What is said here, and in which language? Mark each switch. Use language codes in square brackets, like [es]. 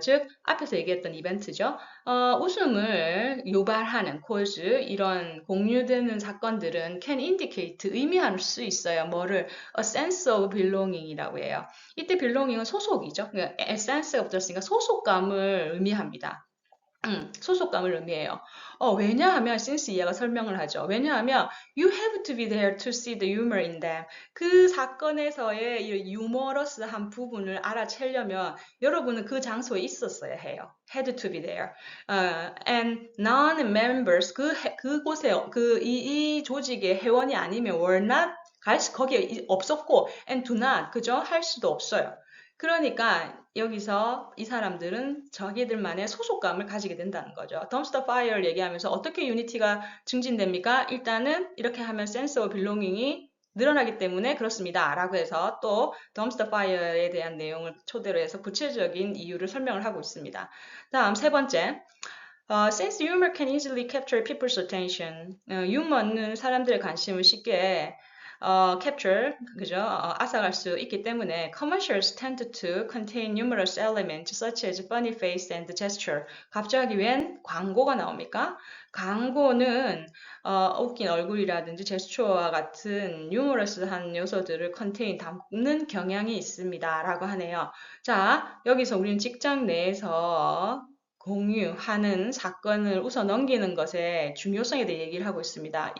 [ko] 즉, 앞에서 얘기했던 이벤트죠. 웃음을 유발하는 cause, 이런 공유되는 사건들은 [en] can indicate, [ko] 의미할 수 있어요. 뭐를? [en] a sense of belonging [ko] 이라고 해요. 이때 belonging은 소속이죠. 그러니까 sense가 붙었으니까 소속감을 의미합니다. 소속감을 의미해요. 왜냐하면 since 이하가 설명을 하죠. 왜냐하면 [en] you have to be there to see the humor in them. [ko] 그 사건에서의 이 유머러스한 부분을 알아채려면 여러분은 그 장소에 있었어야 해요. [en] had to be there. And non-members [ko] 그곳에 이 조직의 회원이 아니면 [en] were not [ko] 거기에 없었고 [en] and do not [ko] 그죠? 할 수도 없어요. 그러니까 여기서 이 사람들은 자기들만의 소속감을 가지게 된다는 거죠. 덤스터 파이어를 얘기하면서 어떻게 유니티가 증진됩니까? 일단은 이렇게 하면 sense of belonging이 늘어나기 때문에 그렇습니다. 라고 해서 또 덤스터 파이어에 대한 내용을 토대로 해서 구체적인 이유를 설명을 하고 있습니다. 다음 세 번째. [en] Since humor can easily capture people's attention. [ko] 유머는 사람들의 관심을 쉽게 capture, 그죠? 앗아갈 수 있기 때문에 [en] commercials tend to contain numerous elements such as funny face and gesture. [ko] 갑자기 웬 광고가 나옵니까? 광고는 웃긴 얼굴이라든지 제스처와 같은 유머러스한 요소들을 담는 경향이 있습니다. 라고 하네요. 자, 여기서 우리는 직장 내에서 공유하는 사건을 웃어 넘기는 것의 중요성에 대해 얘기를 하고 있습니다.